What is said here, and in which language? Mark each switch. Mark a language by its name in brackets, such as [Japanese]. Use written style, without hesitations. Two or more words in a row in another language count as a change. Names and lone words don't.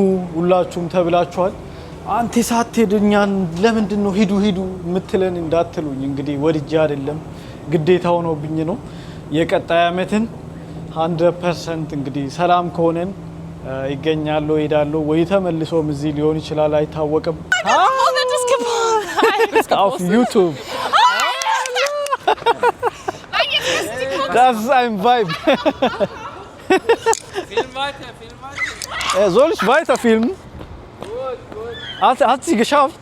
[Amharic] ሁላችሁም ተብላችኋል። አንተ ሳትሄድ እኛን ለምንድን ነው ሂዱ የምትለን እንዳትሉኝ እንግዲህ ወድጄ አይደለም ግዴታ ሆኖብኝ ነው። የቀጣይ አመትን 100% እንግዲህ ሰላም ከሆነን ይገኛሉ ይሄዳሉ ወይ ተመልሶም እዚህ ሊሆን ይችላል አይታወቅም። [German] auf YouTube das ist ein Vibe. Film weiter. Soll ich weiter filmen? Hat sie geschafft?